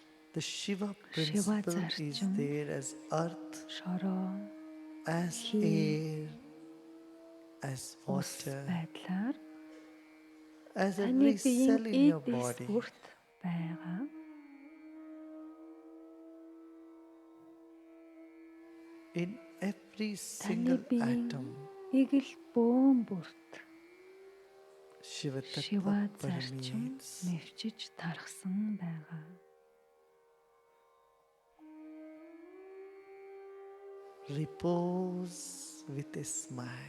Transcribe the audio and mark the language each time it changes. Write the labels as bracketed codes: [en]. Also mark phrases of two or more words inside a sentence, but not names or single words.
[en] The Shiva Shiva principle is [mn] зарчим, [en] there as earth, [mn] шороо, [en] as [mn] хий, [en] air, as [mn] ус [en] water, [mn] байдлаар [en] as [mn] таны [en] every [mn] биеийн [en] cell in your [mn] эд эс [en] body. [mn] бүрт байгаа. [en] In every [mn] Таны [en] single [mn] биеийн [en] atom, [mn] эгэл бөөн бүрт [en] Shiva [mn] Шива [en] Tattva [mn] зарчим [en] permeates. [mn] нэвчиж тархсан байгаа. [en] Repose with a smile.